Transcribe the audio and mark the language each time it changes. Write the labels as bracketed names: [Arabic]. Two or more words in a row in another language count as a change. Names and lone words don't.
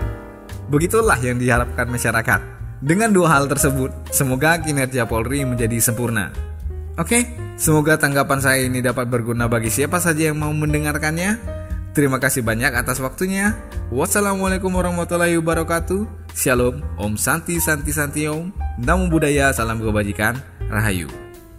[Indonesian] Begitulah yang diharapkan masyarakat. Dengan 2 hal tersebut, semoga kinerja Polri menjadi sempurna. Oke, semoga tanggapan saya ini dapat berguna bagi siapa saja yang mau mendengarkannya. Terima kasih banyak atas waktunya. [Arabic] والسلام عليكم ورحمة الله وبركاته. [Indonesian] Shalom, [Sanskrit] ॐ शान्ति शान्ति शान्ति ॐ. [Pali] Namo Buddhaya, [Indonesian] salam kebajikan, Rahayu.